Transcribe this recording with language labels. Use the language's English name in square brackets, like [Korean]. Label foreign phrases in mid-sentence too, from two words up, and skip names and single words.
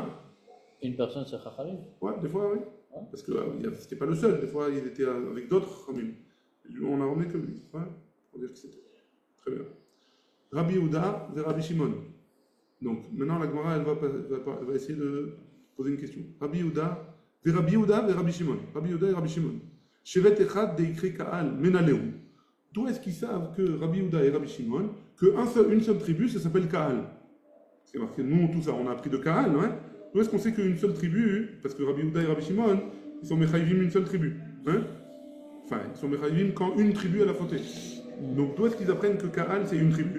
[French] Une personne, c'est Chachamim. Ouais, des fois, oui. Ouais. Parce que c'était pas le seul, des fois il était avec d'autres Chachamim. On a ramené que lui. Ouais, pour dire que c'était. Très bien. Rabbi Yehuda et Rabbi Shimon. Donc maintenant la Gemara elle va essayer de poser une question. Rabbi Yehuda et Rabbi Shimon. Rabbi Yehuda et Rabbi Shimon. [Aramaic] שבט אחד דאיקרי קהל מנא להו. [French] D'où est-ce qu'ils savent que Rabbi Yehuda et Rabbi Shimon, qu'une seule tribu, ça s'appelle Kaal? C'est marqué, nous, tout ça, on a appris de Kaal, hein? D'où est-ce qu'on sait qu'une seule tribu, parce que Rabbi Yehuda et Rabbi Shimon, ils sont Mechayvim une seule tribu, hein? Enfin, ils sont Mechayvim quand une tribu elle a fauté. Donc d'où est-ce qu'ils apprennent que Kaal c'est une tribu?